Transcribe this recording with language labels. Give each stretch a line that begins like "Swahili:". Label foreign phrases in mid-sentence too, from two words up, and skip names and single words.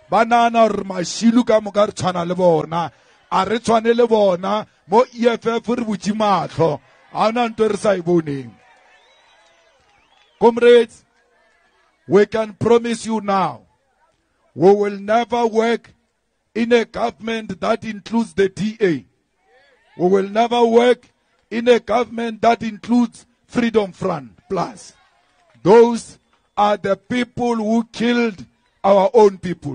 Northern Sotho: banana or mashilu ka moka re tshwana le bona a re tshwane le bona mo EFF re butse matlho a ona ntwe re sa e boneng.
English: Comrades, we can promise you now, we will never work in a government that includes the DA. We will never work in a government that includes Freedom Front Plus. Those are the people who killed our own people.